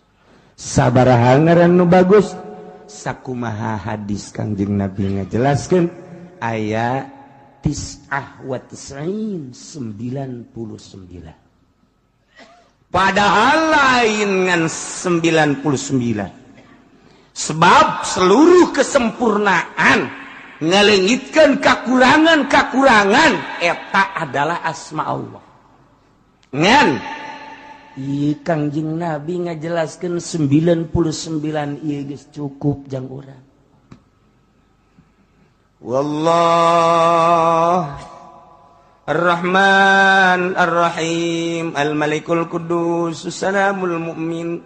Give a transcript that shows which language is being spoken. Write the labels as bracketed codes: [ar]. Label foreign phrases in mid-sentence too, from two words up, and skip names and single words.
[su] Sabaraha ngaran anu bagus? Sakumaha hadis Kangjeng Nabi ngajelaskeun aya 99. Padahal lain ngan 99. [id] Sebab seluruh kesempurnaan [su] ngalengitkeun kakurangan-kakurangan eta [id] adalah asma Allah. [su] Ngan Kangjeng Nabi ngajelaskeun 99 ieu geus cukup jang urang. [ar] والله الرحمن الرحيم الملك القدوس السلام المؤمن.